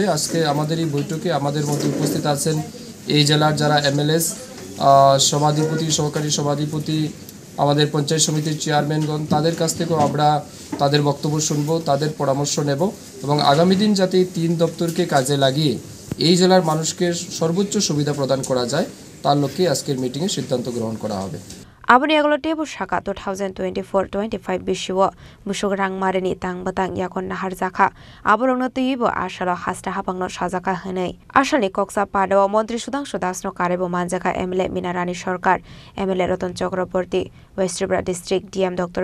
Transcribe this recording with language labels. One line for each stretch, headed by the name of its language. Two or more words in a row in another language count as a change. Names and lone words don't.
Bangla: আজকে আমাদের এই বৈঠকে আমাদের মধ্যে উপস্থিত আছেন এই জেলার যারা এমএলএস, সভাধিপতি, সহকারী সভাধিপতি, আমাদের পঞ্চায়েত সমিতির চেয়ারম্যানগণ, তাদের কাছ থেকেও আমরা তাদের বক্তব্য শুনবো, তাদের পরামর্শ নেব এবং আগামী দিন যাতে 3 দপ্তরকে কাজে লাগিয়ে এই জেলার মানুষকে সর্বোচ্চ সুবিধা প্রদান করা যায় তার লক্ষ্যে আজকের মিটিংয়ে সিদ্ধান্ত গ্রহণ করা হবে।
Kok Borok: Aboni aglote bu shaka 2024-25 bishiwo musuk rang marini tang batang yakon nahar zakha aborong no tuibo ashala hasta hapang no sajaka hanei ashali koksa pado Montri Sudang Sudasno karebo manjaka MLA Minarani Sarkar, MLA Ratan Chakraborty, West Tripura District DM Dr.